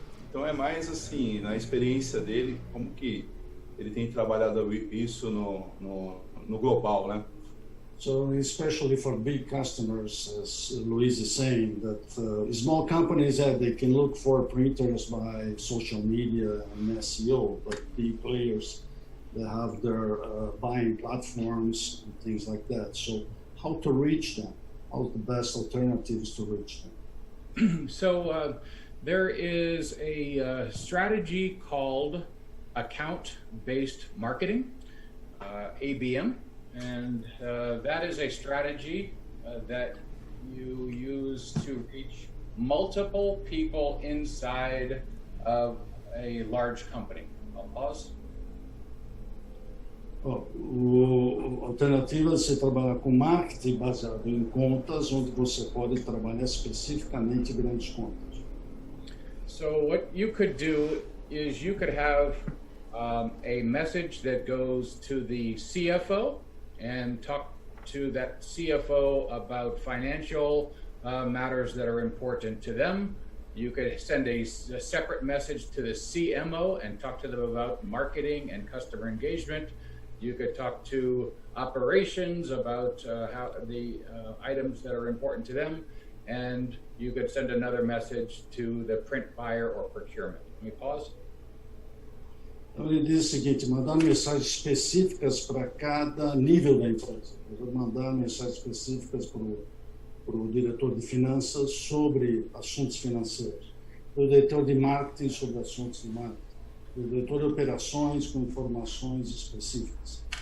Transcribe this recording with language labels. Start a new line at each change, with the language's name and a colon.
Portuguese: Então é mais assim, na experiência dele, como que ele tem trabalhado isso no global, né?
English: So especially for big customers, as Luis is saying, that small companies they can look for printers by social media and SEO, but big players, they have their buying platforms and things like that. So how to reach them? How's the best alternatives to reach them? So there is a strategy called account-based marketing, ABM. And that is a strategy that you use to reach multiple people inside of a large company. I'll pause.
Portuguese: A alternativa é você trabalhar com marketing baseado em contas, onde você pode trabalhar especificamente grandes contas.
English: So what you could do is you could have a message that goes to the CFO and talk to that CFO about financial matters that are important to them. You could send a separate message to the CMO and talk to them about marketing and customer engagement. You could talk to operations about how the items that are important to them. And you could send another message to the print buyer or procurement. Let me pause.
Portuguese: Então, ele diz o seguinte: mandar mensagens específicas para cada nível da empresa. Eu vou mandar mensagens específicas para o diretor de finanças sobre assuntos financeiros, para o diretor de marketing sobre assuntos de marketing, para o diretor de operações com informações específicas.